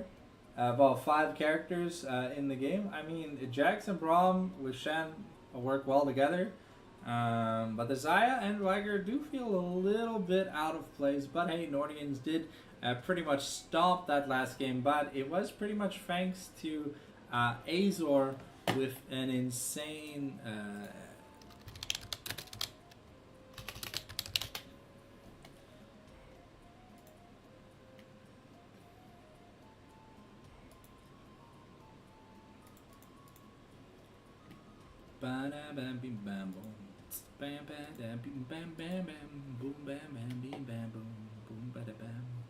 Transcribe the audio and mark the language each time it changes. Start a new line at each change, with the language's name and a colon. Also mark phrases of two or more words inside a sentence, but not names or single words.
English: About 5 characters in the game. I mean, Jax and Braum with Shen work well together. But the Xayah and Viger do feel a little bit out of place. But hey, Nordians did pretty much stomp that last game. But it was pretty much thanks to Azor with an insane... Ba da bam bim bam boom, bam bam bam bim bam bam bam boom bam bam bim bam boom boom ba da bam.